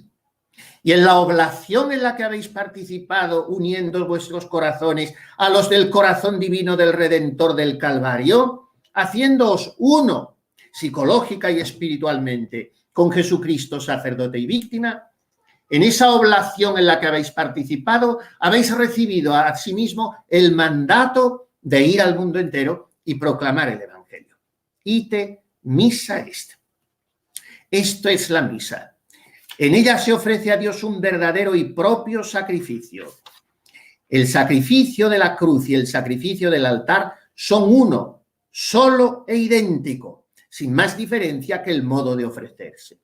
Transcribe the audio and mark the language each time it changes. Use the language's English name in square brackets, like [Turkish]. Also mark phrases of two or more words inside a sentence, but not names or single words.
[Spanish] Y en la oblación en la que habéis participado, uniendo vuestros corazones a los del corazón divino del Redentor del Calvario, haciéndoos uno, psicológica y espiritualmente, con Jesucristo, sacerdote y víctima, en esa oblación en la que habéis participado, habéis recibido a sí mismo el mandato de ir al mundo entero y proclamar el Evangelio. [Latin] Ite missa est. [Spanish] Esto es la misa. En ella se ofrece a Dios un verdadero y propio sacrificio. El sacrificio de la cruz y el sacrificio del altar son uno, solo e idéntico, sin más diferencia que el modo de ofrecerse.